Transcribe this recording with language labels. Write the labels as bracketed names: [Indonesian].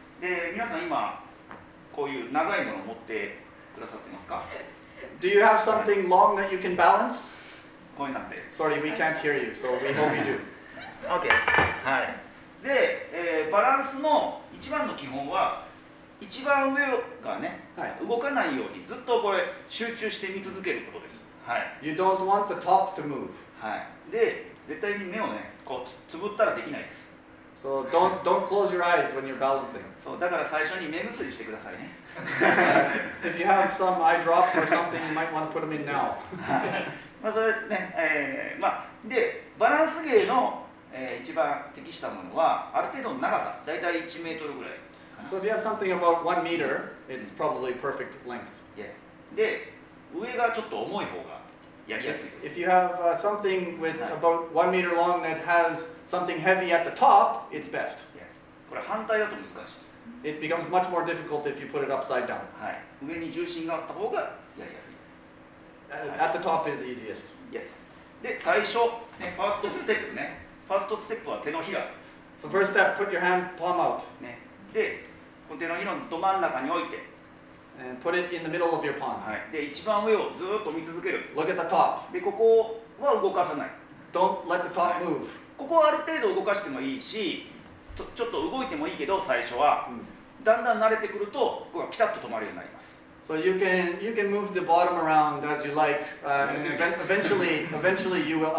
[Japanese] で、皆さん今こういう長いものを持ってくださってますか？ [English] Do you have something long that you can balance? [Japanese] こういうなんで。 [English] Sorry, we can't hear you, so we hope you do. [Japanese] OK。 はい。で、バランスの一番の基本は一番上がね、はい、動かないようにずっとこれ集中して見続けることです。はい。 [English] You don't want the top to move. [Japanese] はい。で、絶対に目をね、こうつぶったらできないです。 [English] So don't close your eyes when you're balancing. [Japanese] そう、だから最初に目薬してくださいね。 [English] If you have some eye drops or something, you might want to put them in now. [Japanese] まあそれね、でバランス芸の、一番適したものはある程度の長さ、だいたい1メートルぐらい。 [English] So if you have something about 1 meter, it's probably perfect length. [Japanese] で、上がちょっと重い方がやりやすいです。 [English] If you have something with about 1 meter long that has something heavy at the top, it's best. [Japanese] これ反対だと難しい。 [English] It becomes much more difficult if you put it upside down. [Japanese] はい。上に重心があった方がやりやすいです。 [English] At the top is easiest. Yes. [Japanese] で、最初、ね、ファーストステップね。ファーストステップは手のひら。 [English] So first step, put your hand palm out. [Japanese] ね。で、この手のひらのど真ん中に置いて。 [English] And put it in the middle of your palm. [Japanese] はい。で、一番上をずっと見続ける。 [English] Look at the top. [Japanese] で、ここは動かさない。 [English] Don't let the top move. [Japanese] ここはある程度動かしてもいいし、ちょっと動いてもいいけど、最初は。だんだん慣れてくると、ここがピタッと止まるようになります。 [English] So you can move the bottom around as you like, and eventually you will.